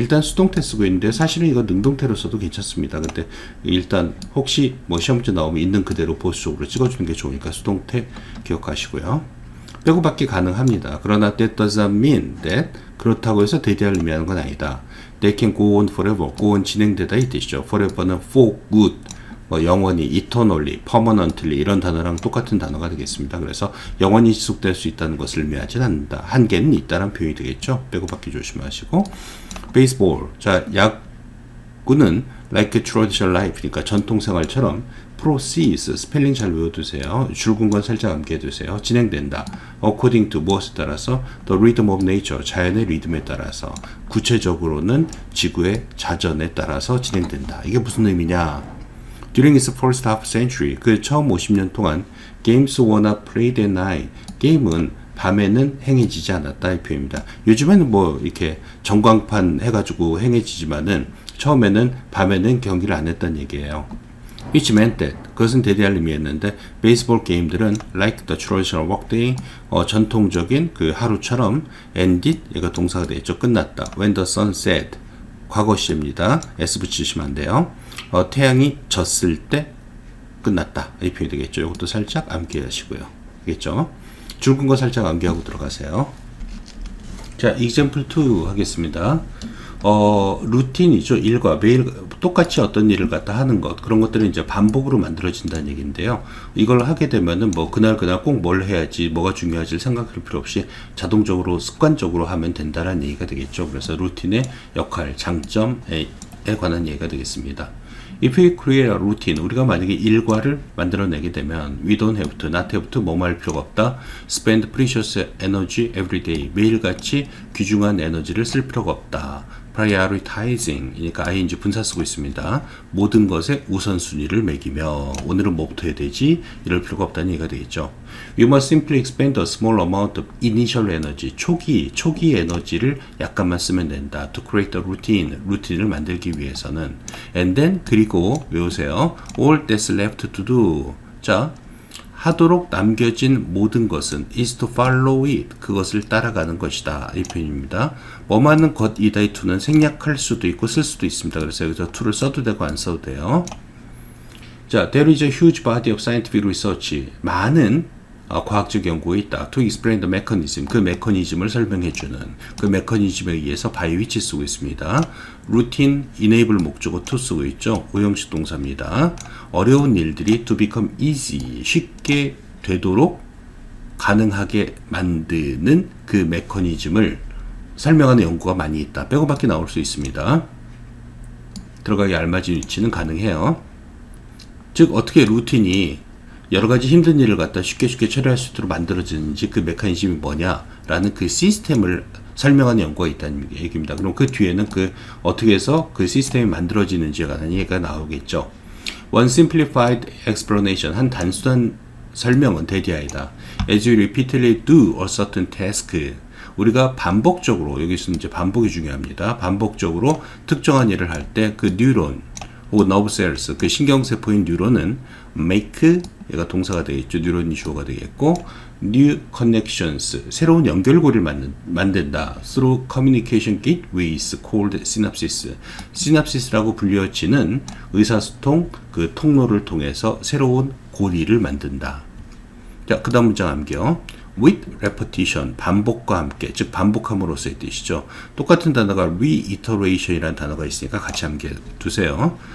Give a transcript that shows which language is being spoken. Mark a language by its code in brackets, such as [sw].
[ko] 일단 수동태 쓰고 있는데 사실은 이거 능동태로 써도 괜찮습니다. 근데 일단 혹시 뭐 시험 문제 나오면 있는 그대로 보수적으로 찍어주는 게 좋으니까 수동태 기억하시고요. 빼고 받기 가능합니다. 그러나 [en] that doesn't mean that, [ko] 그렇다고 해서 대대할 의미하는 건 아니다. [en] They can go on forever, go on [ko] 진행되다 이 뜻이죠. forever는 [en] for good, [ko] 뭐 영원히, eternally, permanently 이런 단어랑 똑같은 단어가 되겠습니다. 그래서 영원히 지속될 수 있다는 것을 의미하진 않는다. 한계는 있다는 표현이 되겠죠. 빼고 받기 조심하시고. baseball, 자, 야구는 [en] like a traditional life [ko] 니까 전통생활처럼 proceeds, 스펠링 잘 외워두세요. 줄근 건 살짝 암기해두세요. 진행된다. according to, 무엇에 따라서 [en] the rhythm of nature, [ko] 자연의 리듬에 따라서, 구체적으로는 지구의 자전에 따라서 진행된다. 이게 무슨 의미냐? [en] During its first half century, [ko] 그 처음 50년 동안 [en] games were not played at night, [ko] 게임은 밤에는 행해지지 않았다 이 표현입니다. 요즘에는 뭐 이렇게 전광판 해가지고 행해지지만은 처음에는 밤에는 경기를 안 했다는 얘기예요. [en] Which meant that, [ko] 그것은 대대할 의미였는데 베이스볼 게임들은 [en] like the traditional workday, [ko] 전통적인 그 하루처럼 ended, 얘가 동사가 되겠죠. 끝났다. [en] When the sun set, [ko] 과거 시제입니다. S 붙이시면 안 돼요. 태양이 졌을 때 끝났다. 이 표현이 되겠죠. 이것도 살짝 암기하시고요. 알겠죠? 줄근 거 살짝 암기하고 들어가세요. 자, example 2 하겠습니다. 루틴이죠. 일과 매일 똑같이 어떤 일을 갖다 하는 것, 그런 것들은 이제 반복으로 만들어진다는 얘기인데요. 이걸 하게 되면은 뭐 그날 꼭 뭘 해야지, 뭐가 중요하지 생각할 필요 없이 자동적으로 습관적으로 하면 된다라는 얘기가 되겠죠. 그래서 루틴의 역할, 장점에 관한 얘기가 되겠습니다. [en] If we create a routine, [ko] 우리가 만약에 일과를 만들어내게 되면 [en] we don't have to, not have to, [ko] 뭐뭐 할 필요가 없다. [en] spend precious energy every day, [ko] 매일같이 귀중한 에너지를 쓸 필요가 없다. prioritizing 이니까 ing 분사 쓰고 있습니다. 모든 것에 우선순위를 매기며 오늘은 뭐부터 해야 되지? 이럴 필요가 없다는 얘기가 되겠죠. [en] We must simply expend a small amount of initial energy. [ko] 초기 에너지를 약간만 쓰면 된다. [en] To create a routine. [ko] 루틴을 만들기 위해서는. [en] And then [ko] 그리고 외우세요. [en] All that's left to do. [ko] 자, 하도록 남겨진 모든 것은 [en] is to follow it. [ko] 그것을 따라가는 것이다. 이 표현입니다. 뭐하는 것이다의 to는 생략할 수도 있고 쓸 수도 있습니다. 그래서 여기서 to를 써도 되고 안 써도 돼요. [en] 자, there is a huge body of scientific research. [ko] 많은 과학적 연구가 있다. [en] To explain the mechanism. [ko] 그 메커니즘을 설명해주는 그 메커니즘에 의해서 by which 쓰고 있습니다. routine, enable 목적어 to 쓰고 있죠. 오형식 동사입니다. 어려운 일들이 [en] to become easy. [ko] 쉽게 되도록 가능하게 만드는 그 메커니즘을 설명하는 연구가 많이 있다. 빼고밖에 나올 수 있습니다. 들어가기 알맞은 위치는 가능해요. 즉 어떻게 루틴이 여러 가지 힘든 일을 갖다 쉽게 처리할 수 있도록 만들어지는지 그 메커니즘이 뭐냐라는 그 시스템을 설명하는 연구가 있다는 얘기입니다. 그럼 그 뒤에는 그 어떻게 해서 그 시스템이 만들어지는지에 관한 얘기가 나오겠죠. [en] One simplified explanation. [ko] 한 단순한 설명은 대디아이다. [en] As you repeatedly do a certain task. [ko] 우리가 반복적으로 여기서는 이제 반복이 중요합니다. 반복적으로 특정한 일을 할 때 그 뉴런 혹은 nerve cells 그 신경세포인 뉴런은 make 얘가 동사가 되겠죠. 뉴런이 주어가 되겠고 [en] new connections [ko] 새로운 연결고리를 만든다. [en] through communication gateways called synapses. [ko] synapses라고 불려지는 의사소통 그 통로를 통해서 새로운 고리를 만든다. 자, 그다음 문장 암기요. [en] with repetition [ko] 반복과 함께 즉 반복함으로써의 뜻이죠. 똑같은 단어가 reiteration이라는 단어가 있으니까 같이 함께 두세요.